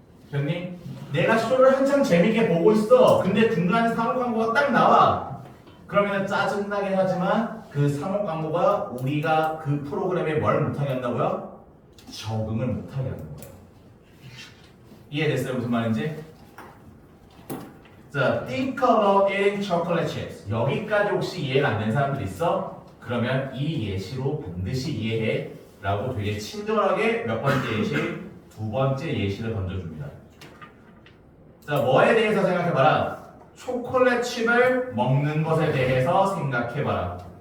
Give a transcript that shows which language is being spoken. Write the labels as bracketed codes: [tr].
[ko] 형님, 내가 쇼를 한참 재밌게 보고 있어. 근데 중간에 상업 광고가 딱 나와. 그러면 짜증나긴 하지만 그 상업 광고가 우리가 그 프로그램에 뭘 못하게 한다고요? 적응을 못하게 하는 거예요. 이해됐어요? 무슨 말인지? [en] 자, think about eating chocolate chips. [ko] 여기까지 혹시 이해가 안 되는 사람들 있어? 그러면 이 예시로 반드시 이해해 라고 되게 친절하게 몇 번째 예시? 두 번째 예시를 던져줍니다. 자, 뭐에 대해서 생각해봐라. 초콜릿 칩을 먹는 것에 대해서 생각해봐라.